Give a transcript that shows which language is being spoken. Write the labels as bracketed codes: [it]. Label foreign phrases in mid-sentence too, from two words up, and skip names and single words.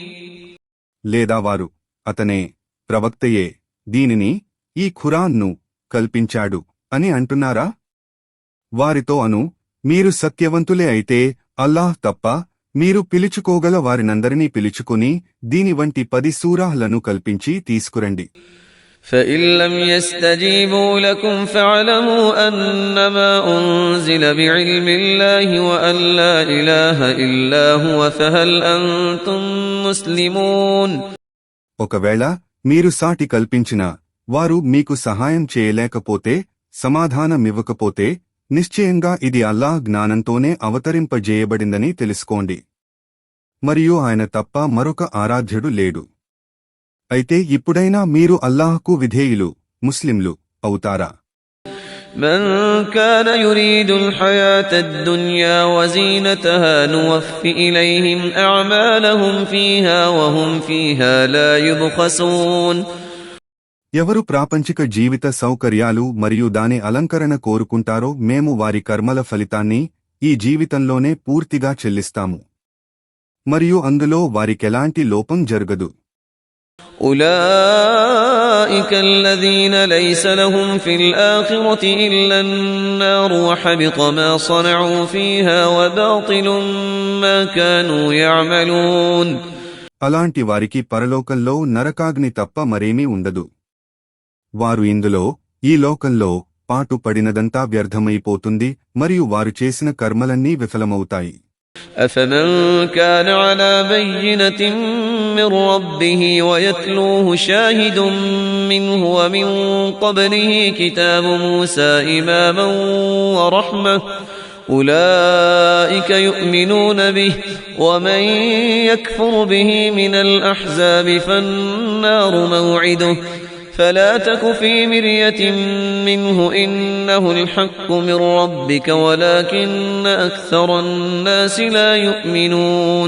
[te] లేదా వారు అతనే ప్రవక్తయే దీనిని ఈ ఖురాన్ను కల్పించాడు అని అంటున్నారా? వారితో అను, మీరు సత్యవంతులే అయితే అల్లాహ్ తప్ప మీరు పిలుచుకోగల వారినందరినీ పిలుచుకుని దీని వంటి 10 సూరాలను కల్పించి తీసుకురండి. [ar] فإن لم يستجيبوا لكم فاعلموا أنما أنزل بعلم الله وأن لا إله إلا هو فهل أنتم مسلمون. [te] ఒకవేళ మీరు సాటి కల్పించినా వారు మీకు సహాయం చేయలేకపోతే సమాధానమివ్వకపోతే నిశ్చయంగా ఇది అల్లాహ్ జ్ఞానంతోనే అవతరింపజేయబడిందని తెలుసుకోండి మరియు ఆయన తప్ప మరొక ఆరాధ్యుడు లేడు. అయితే ఇప్పుడైనా మీరు అల్లాహ్కు విధేయులు ముస్లింలు అవుతారా? [ar] من كان يريد الحياة الدنيا وزينتها نوفي إليهم أعمالهم فيها وهم فيها لا يبخسون. [te] ఎవరు ప్రాపంచిక జీవిత సౌకర్యాలు మరియు దాని అలంకరణ కోరుకుంటారో మేము వారి కర్మల ఫలితాన్ని ఈ జీవితంలోనే పూర్తిగా చెల్లిస్తాము మరియు అందులో వారికెలాంటి లోపం జరగదు. [ar] أولئك الذين ليس لهم في الآخرة إلا النار وحبط ما صنعوا فيها وباطل ما كانوا يعملون. [te] అలాంటి వారికి పరలోకంలో నరకాగ్ని తప్ప మరేమీ ఉండదు. వారు ఇందులో ఈ లోకంలో పాటు పడినదంతా వ్యర్థమైపోతుంది మరియు వారు చేసిన కర్మలన్నీ విఫలమవుతాయి. [ar] أفمن كان على بينة من ربه ويتلوه شاهد منه ومن قبله كتاب موسى إماما ورحمة أولئك يؤمنون به ومن يكفر به من الأحزاب فالنار موعده فلا تك في مرية منه إنه الحق من ربك ولكن أكثر الناس لا يؤمنون.